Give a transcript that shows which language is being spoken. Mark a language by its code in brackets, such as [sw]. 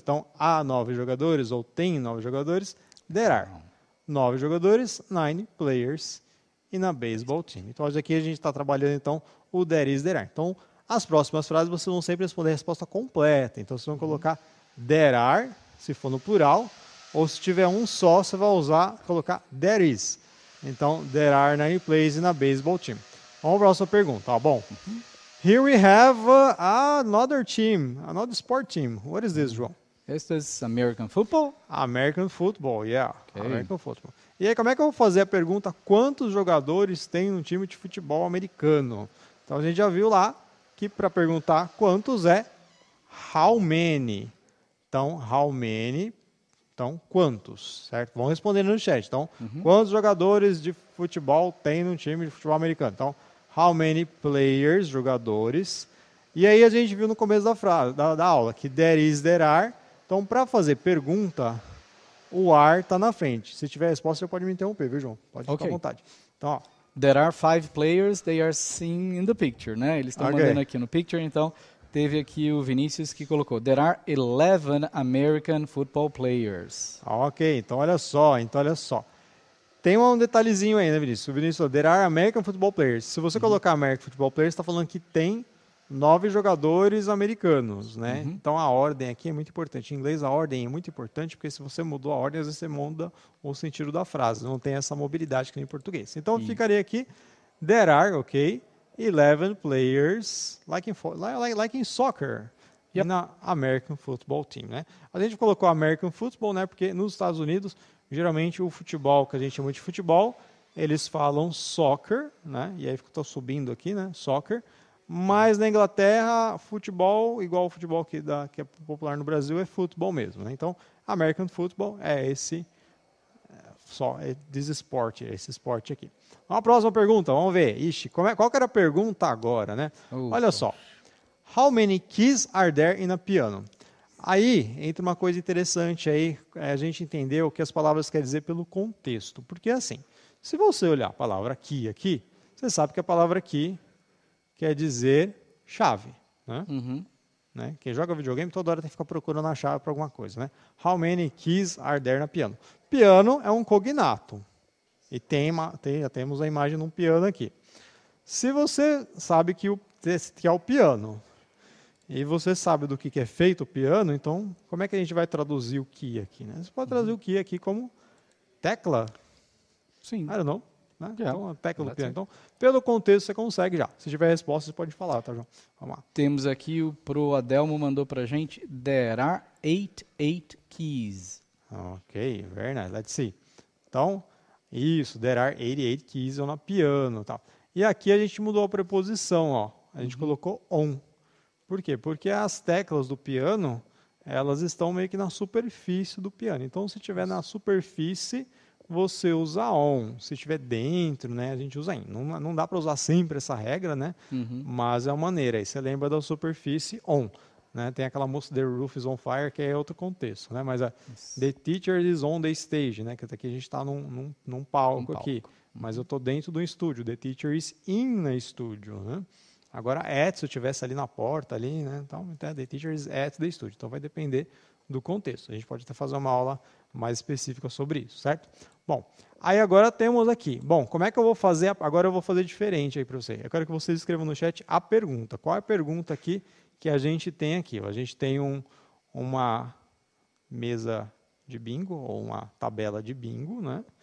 [pt] Então, há 9 jogadores ou tem 9 jogadores, [en] there are [pt] 9 jogadores, [en] 9 players in a baseball team. [pt] Então, hoje aqui a gente está trabalhando, então, o [en] there is, there are. [pt] Então, as próximas frases vocês vão sempre responder a resposta completa. Então, vocês vão colocar [en] there are, [pt] se for no plural, ou se tiver um só, você vai colocar [en] there is. Então, there are 9 players in a baseball team. [pt] Vamos para a próxima pergunta, tá bom? [en] Here we have another team, another sport team. What is this, João? This is American football? American football, yeah. Okay. American football. [pt] E aí, como é que eu vou fazer a pergunta, quantos jogadores tem um time de futebol americano? Então, a gente já viu lá que para perguntar quantos é [en] how many. [pt] Então, [en] how many, [pt] então, quantos, certo? Vão responder no chat. Então, quantos jogadores de futebol tem no time de futebol americano? Então, [en] how many players, [pt] jogadores. E aí a gente viu no começo da aula que [en] there is, there are. [pt] Então, para fazer pergunta, o are está na frente. Se tiver resposta, você pode me interromper, viu, João? Pode ficar à vontade. Então, ó, [en] There are 5 players, they are seen in the picture, né? [pt] Eles estão Ok. mandando aqui no picture, então teve aqui o Vinícius que colocou. [en] There are 11 American football players. [pt] Ok, então olha só. Tem um detalhezinho aí, né, Vinícius? O Vinícius falou, [en] there are American football players. [pt] Se você colocar [en] American football players, [pt] está falando que tem 9 jogadores americanos, né? Então a ordem aqui é muito importante. Em inglês a ordem é muito importante, porque se você mudou a ordem, às vezes você muda o sentido da frase. Não tem essa mobilidade que nem em português. Então ficaria aqui, [en] there are, ok, 11 players, like in soccer, na American Football Team, né? [pt] A gente colocou American Football, né? Porque nos Estados Unidos, geralmente o futebol, que a gente chama de futebol, eles falam soccer, né? E aí estou subindo aqui, né? Soccer. Mas na Inglaterra, futebol, igual o futebol que é popular no Brasil, é futebol mesmo, né? Então, American Football é esse esporte aqui. Uma próxima pergunta, vamos ver. Ixi, qual que era a pergunta agora, né? Olha só. [en] How many keys are there in a piano? [pt] Aí entra uma coisa interessante aí, a gente entender o que as palavras querem dizer pelo contexto. Porque assim, se você olhar a palavra key aqui, você sabe que a palavra key quer dizer chave, né? Né? Quem joga videogame toda hora tem que ficar procurando a chave para alguma coisa, né? [en] How many keys are there na piano? [pt] Piano é um cognato. E já temos a imagem de um piano aqui. Se você sabe que é o piano, e você sabe do que é feito o piano, então como é que a gente vai traduzir o key aqui, né? Você pode traduzir o key aqui como tecla? Sim. [en] I don't know. Né? Yeah. [pt] Então, a tecla do piano. Então, pelo contexto, você consegue já. Se tiver resposta, você pode falar, tá, João? Vamos lá. Temos aqui, pro Adelmo mandou pra gente, [en] there are 8 keys. Ok, very nice. Let's see. [pt] Então, isso, [en] there are 88 keys on a piano. Tá. [pt] E aqui a gente mudou a preposição, ó. A gente colocou on. Por quê? Porque as teclas do piano, elas estão meio que na superfície do piano. Então, se estiver na superfície, você usa on. Se estiver dentro, né, a gente usa in. Não dá para usar sempre essa regra, né? Mas é uma maneira. Aí você lembra da superfície on. Né? Tem aquela música The Roof is on Fire, que é outro contexto. Né? [en] Mas The teacher is on the stage. [pt] Né? Que aqui a gente está num palco aqui. Mas eu estou dentro do estúdio. [en] The teacher is in the studio. [pt] Né? Agora, at, se eu estivesse ali na porta, ali, né? [en] Então, the teacher is at the studio. [pt] Então, vai depender do contexto. A gente pode até fazer uma aula mais específica sobre isso, certo? Bom, aí agora temos aqui. Bom, como é que eu vou fazer? Agora eu vou fazer diferente aí para você. Eu quero que vocês escrevam no chat a pergunta. Qual é a pergunta aqui que a gente tem aqui? A gente tem uma mesa de bingo, ou uma tabela de bingo, né?